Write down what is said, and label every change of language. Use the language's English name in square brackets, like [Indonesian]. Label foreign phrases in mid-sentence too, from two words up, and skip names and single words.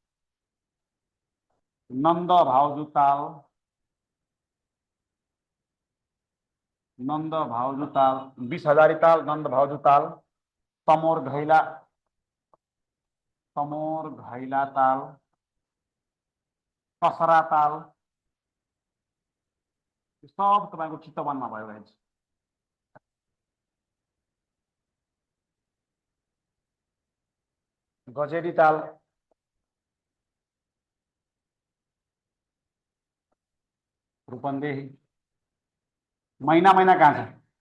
[Nepali] नंद भाउजू ताल, नंद भाउजू ताल, 20,000 ताल, नंद भाउजू ताल, तमोर घैला, तमोर घैला ताल, कसरा ताल, सब तपाईको चितवनमा भयो रहेछ। गजेरी ताल, रूपन्देही, महिना महिना कहाँ छ?